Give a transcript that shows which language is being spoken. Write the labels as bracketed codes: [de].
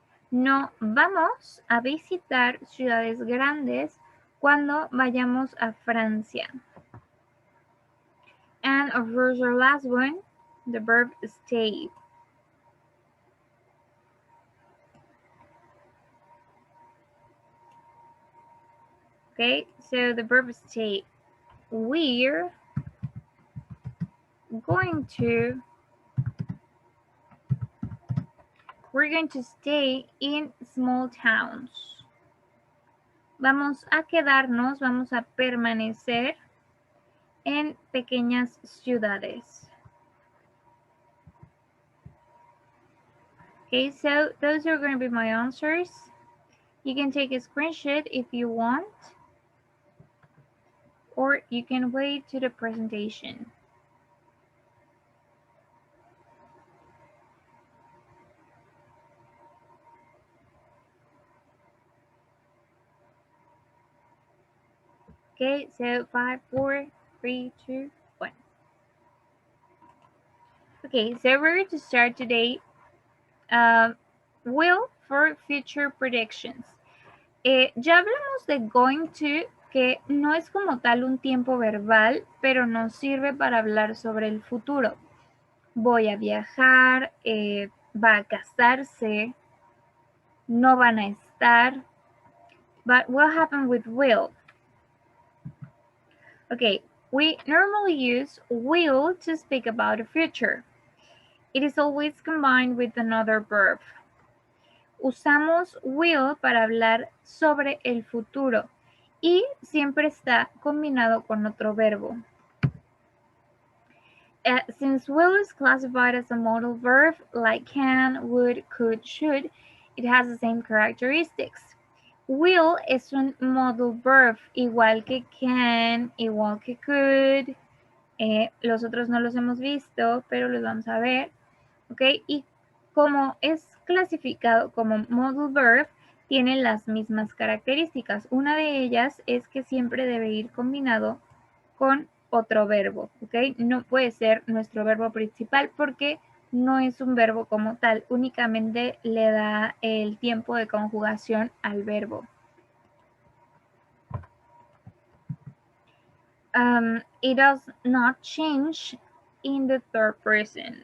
[es] No vamos a visitar ciudades grandes cuando vayamos a Francia. [en] And of course, our last one, the verb stay. Okay, so the verb stay. We're going to stay in small towns. [es] Vamos a quedarnos, vamos a permanecer en pequeñas ciudades. [en] Okay, so those are going to be my answers. You can take a screenshot if you want, or you can wait to the presentation. Okay, so 5, 4, 3, 2, 1. Okay, so we're going to start today. Will for future predictions. [es] Ya hablamos de going to, que no es como tal un tiempo verbal, pero nos sirve para hablar sobre el futuro. Voy a viajar, va a casarse, no van a estar. [en] But what happened with will? Okay, we normally use will to speak about the future. It is always combined with another verb. [es] Usamos will para hablar sobre el futuro y siempre está combinado con otro verbo. [en] Since will is classified as a modal verb like can, would, could, should, it has the same characteristics. [es] Will es un modal verb, igual que can, igual que could. Los otros no los hemos visto, pero los vamos a ver. ¿Ok? Y como es clasificado como modal verb, tiene las mismas características. Una de ellas es que siempre debe ir combinado con otro verbo. ¿Ok? No puede ser nuestro verbo principal porque no es un verbo como tal, únicamente le da el tiempo de conjugación al verbo. [en] It does not change in the third person.